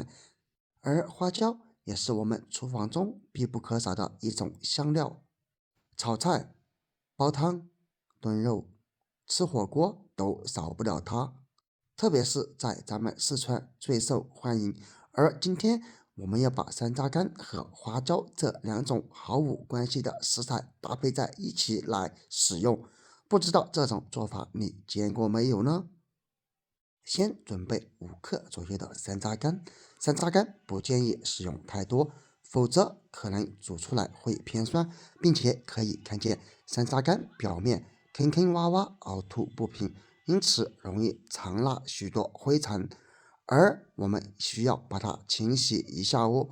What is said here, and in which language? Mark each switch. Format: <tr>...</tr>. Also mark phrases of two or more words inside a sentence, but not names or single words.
<zh>而花椒也是我們廚房中必不可少的一種香料，炒菜、煲湯、燉肉、吃火鍋都少不了它，特別是在咱們四川最受歡迎。而今天我們要把山楂乾和花椒這兩種毫無關係的食材搭配在一起來使用，不知道這種做法你見過沒有呢？先準備5克左右的山楂乾，山楂乾不建議使用太多，否則可能煮出來會偏酸，並且可以看見山楂乾表面坑坑洼洼、凹凸不平，因此容易藏納許多灰塵，而我們需要把它清洗一下哦。</zh>